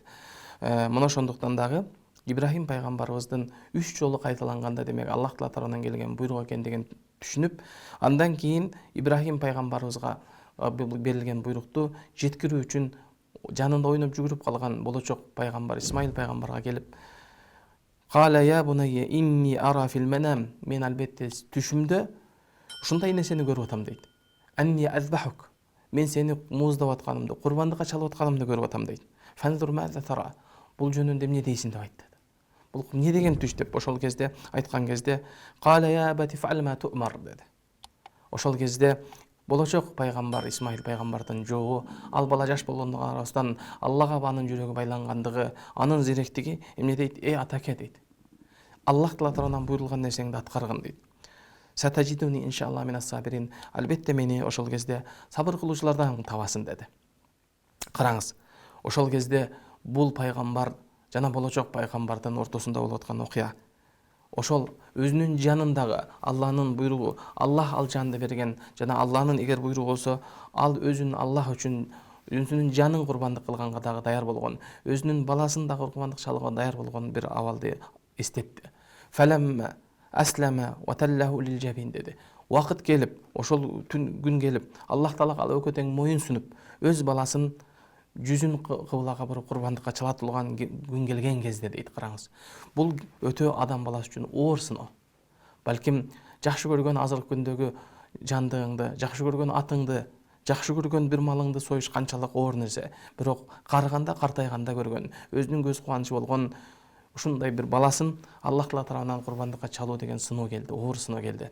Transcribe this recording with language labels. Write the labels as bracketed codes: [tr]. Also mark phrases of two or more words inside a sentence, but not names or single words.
[ky] Мына ошондуктан дагы Ибрахим пайгамбарыбыздын 3 жолу кайталанганда демек Аллах Таала тарабынан келген буйрук экендигин түшүнүп, андан кийин Ибрахим пайгамбарыбызга берилген буйрукту жеткирүү үчүн жанында ойноп жүгүрүп калган болочок пайгамбар Исмаил пайгамбарга келип, [ar] "قال يا بني إني أرى في المنام", [ky] мен албетте түшүмдө ушундай нерсени көрүп атам дейт. [ar] "أني أذبحك", [ky] мен сени мууздап атканымды, курбандыкка чалып атканымды көрүп атам дейт. [ar] "فانظر ماذا ترى", [ky] бул жөнүндө эмне дейсиң деп айтты. Бул эмне деген түш деп ошол кезде айткан кезде, [ar] "قال يا أبت افعل ما تؤمر" [ky] деди. Ошол кезде болочок пайгамбар Исмаил пайгамбардын жообу, ал бала жаш болгондугуна карабастан Аллага анын жүрөгү байлангандыгы, анын зеректиги эмне дейт? Атаке дейт. Аллах Таала тарабынан буйрулган нерсеңди аткаргын дейт. [ar] "ستجدني إن شاء الله من الصابرين", [ky] албетте мени ошол кезде сабыр кылуучулардан табасың деди. Караңыз, ошол кезде бул пайгамбар жана болочок пайгамбардын ортосунда болуп аткан окуя. ошол өзүнүн жанындагы Алланын буйругу, Аллах ал жанды берген жана Алланын эгер буйругу болсо, ал өзүн Аллах үчүн өзүнүн жанын курбандык кылганга дагы даяр болгон, өзүнүн баласын дагы курбандык чалууга даяр болгон бир абалды эстетти. [ar] فلما أسلما وتله للجبين деди. [ky] Убакыт келип, ошол күн келип, Аллах Таалага ал өкө тең моюн сунуп, өз баласын жүзүн кыблага буруп курбандыкка чалатылган күн келген кезде дейт. Караңыз, бул өтө адам баласы үчүн оор сыноо. Балким жакшы көргөн азыркы күндөгү жандыгыңды, жакшы көргөн атыңды, жакшы көргөн бир малыңды союш канчалык оор нерсе, бирок карыганда, картайганда көргөн, өзүнүн көз кубанычы болгон ушундай бир баласын Аллах Таала тарабынан курбандыкка чалуу деген сыноо келди, оор сыноо келди.